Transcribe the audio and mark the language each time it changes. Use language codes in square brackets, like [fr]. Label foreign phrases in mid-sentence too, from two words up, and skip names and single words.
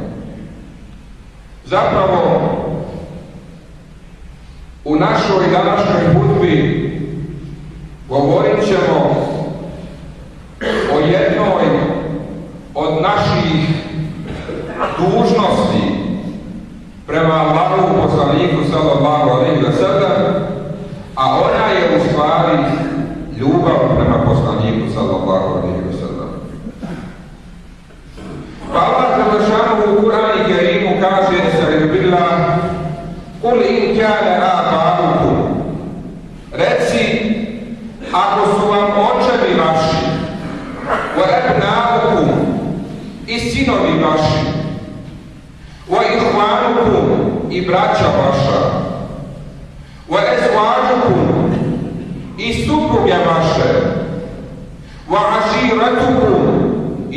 [bs] Zapravo, u našoj današnjoj hutbi govorit ćemo o jednoj od naših dužnosti prema Allahovu poslaniku [ar] صلى الله عليه وسلم, [bs] a ona je u stvari ljubav prema poslaniku [ar] صلى الله عليه وسلم. [bs] Pa Allah dželešanu u Kur'anu Kerimu kaže: "Sa'idbillah, [ar] قل إن كان آباؤكم." [bs] Reci, ako su vam očevi vaši, [ar] وأبناؤكم, [bs] i sinovi vaši, [ar] وإخوانكم, [bs] i braća vaša, [ar] وأزواجكم, [bs] i supruge vaše, [ar] وعشيرتكم, [bs] i